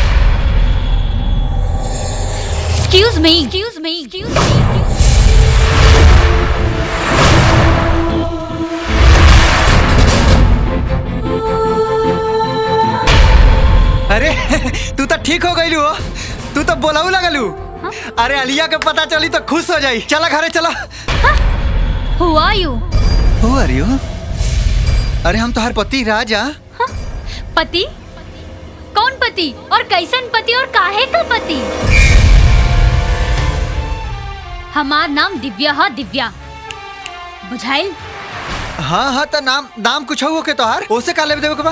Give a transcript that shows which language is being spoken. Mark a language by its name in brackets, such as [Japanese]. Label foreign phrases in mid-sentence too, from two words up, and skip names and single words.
[English] Excuse me. Excuse me. Excuse me. [Bhojpuri] अरे तू तो ठीक हो गई हो, तू तो बोलाऊ लगलू। अरे अलिया के पता चली तो खुश हो जाई। चला घरे चला। [English] Who are you? Who are you? [Bhojpuri] अरे हम तो हर पति राजा। पति? कौन पति और कैसन पति और काहे का पति? हमार नाम दिव्या है, दिव्या, बुझाइल? हाँ हाँ, तो नाम कुछ हो के तोहार ओसे का लेब देवे के बा?